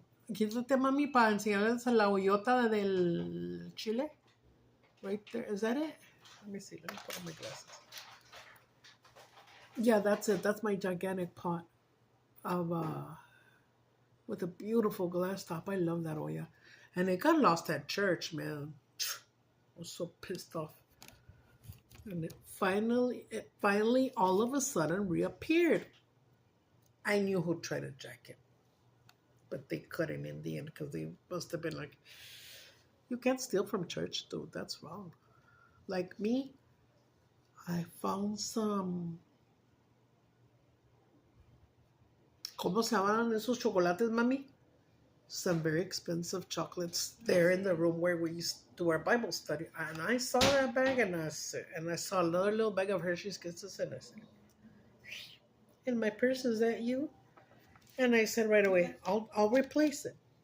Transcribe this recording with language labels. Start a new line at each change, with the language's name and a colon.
Spanish: Quítate, mami, para enseñarles la hoyota del chile.
English: Right there. Is that it? Let me see. Let me put on my glasses. Yeah, that's it. That's my gigantic pot of with a beautiful glass top. I love that olla. And it got lost at church, man. I was so pissed off. And it finally, all of a sudden reappeared. I knew who tried to jack it, but they couldn't in the end because they must have been like, "You can't steal from church, dude. That's wrong." Like me, I found some.
Spanish: ¿Cómo se llaman esos chocolates, mami?
English: Some very expensive chocolates there in the room where we used to do our Bible study. And I saw that bag and I saw another little bag of Hershey's Kisses and I said, "In my purse, is that you?" And I said right away, I'll replace it.